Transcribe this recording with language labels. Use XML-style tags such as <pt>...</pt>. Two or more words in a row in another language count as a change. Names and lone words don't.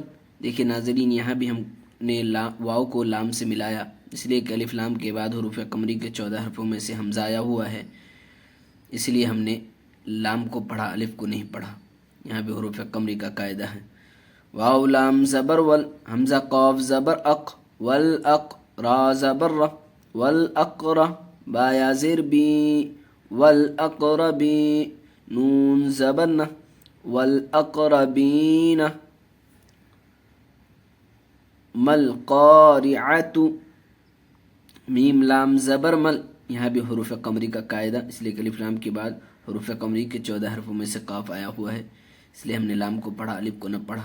<ur>دیکھیں ناظرین یہاں بھی ہم نے واو کو لام سے ملایا، اس لیے کہ الف لام کے بعد حروف قمری کے 14 حرفوں میں سے حمزہ آیا ہوا ہے، اس لیے ہم نے لام کو پڑھا، الف کو نہیں پڑھا۔ یہاں بھی حروف قمری کا قاعدہ ہے۔ واو لام زبر ول، حمزہ قاف زبر اق، والاق، را زبر ر، والاقر، با یا زیر بی، والاقربی، نون زبر ن، والاقربین، مل قارعۃ، میم لام زبر مل، یہاں بھی حروف قمری کا قاعدہ، اس لیے کہ الف لام کے بعد حروف قمری کے 14 حرفوں میں سے قاف آیا ہوا ہے، اس لیے ہم نے لام کو پڑھا، الف کو نہ پڑھا۔</ur>